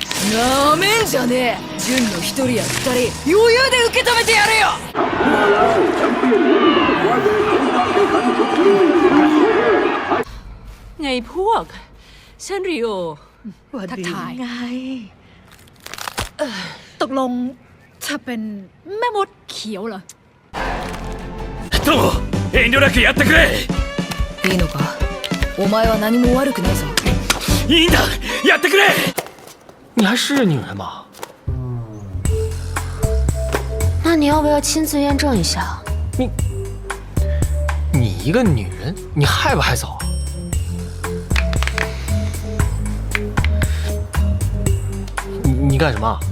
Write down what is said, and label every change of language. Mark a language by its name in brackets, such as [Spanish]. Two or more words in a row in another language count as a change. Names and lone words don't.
[Japanese] なめんじゃねえ。純の一人や二人余裕で受け止めてやるよ。 [Thai] ไงพวกฉันริโอ ทักทาย ไง ตกลงเธอเป็นแม่มดเขียวเหรอ [Japanese] 友遠慮なくやってくれ。いいのか。お前は何も悪くねえぞ。いいんだ、やってくれ。 [Chinese] 你还是女人吗？那你要不要亲自验证一下？你一个女人，你害不害臊啊？你干什么？